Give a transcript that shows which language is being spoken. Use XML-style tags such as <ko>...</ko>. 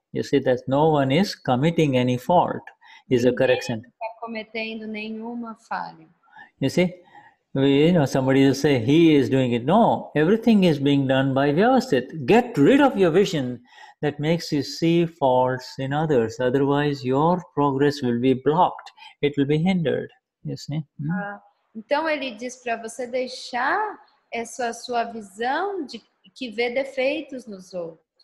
<en>You see that no one is committing any fault is a correct sentence.</en> <pt>Está cometendo nenhuma falha.</pt> <en>You see, somebody will say he is doing it. No, everything is being done by Vyavasthit. Get rid of your vision that makes you see faults in others. Otherwise, your progress will be blocked. It will be hindered. You see?</en> <pt>Então ele diz para você deixar essa sua visão de que vê defeitos nos outros.</pt>